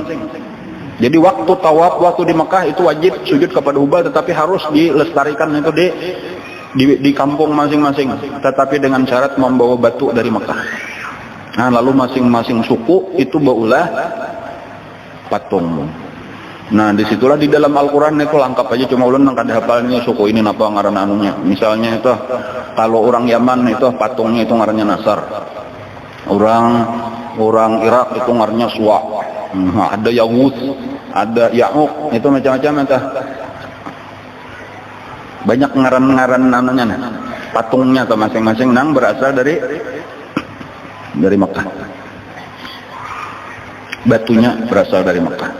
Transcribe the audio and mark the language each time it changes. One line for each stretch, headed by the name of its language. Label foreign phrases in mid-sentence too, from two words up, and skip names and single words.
Indonesian: Jadi waktu tawaf, waktu di Mekah itu wajib sujud kepada Hubal, tetapi harus dilestarikan itu di kampung masing-masing, tetapi dengan syarat membawa batu dari Mekah.
Banjar: Nah, lalu masing-masing suku itu baulah patung. Nah, disitulah di dalam Al-Quran itu lengkap aja, cuma ulun nang kada hafalnya suku ini apa ngaran anunya. Misalnya itu kalau orang Yaman itu patungnya itu ngarannya Nasar. Orang Irak itu ngarannya Suwa. Ada Yahud, ada Ya'uq, itu macam-macam entah. Banyak ngaran-ngaran anunya patungnya atau masing-masing nang berasal dari Mekah. Batunya berasal dari Mekah.